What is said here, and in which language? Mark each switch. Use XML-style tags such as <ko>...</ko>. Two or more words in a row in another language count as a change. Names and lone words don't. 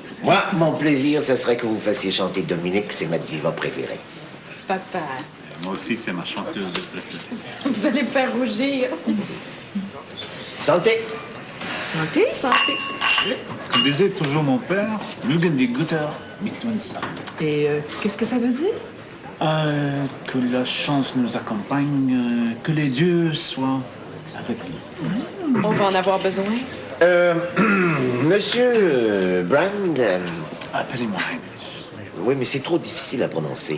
<fr>Moi, mon plaisir, ce serait que vous fassiez chanter Dominique, c'est ma diva préférée. Papa, Moi aussi, c'est ma chanteuse préférée. vous allez me faire rougir. Santé! Santé? Santé. Comme disait toujours mon père,</fr> <de>Mögen die Götter mit uns sein.</de> <fr>Et qu'est-ce que ça veut dire? Que la chance nous accompagne, que les dieux soient avec nous. On va en avoir besoin. Monsieur Brand... Appelez-moi Heinrich. oui, mais c'est trop difficile à prononcer.</fr>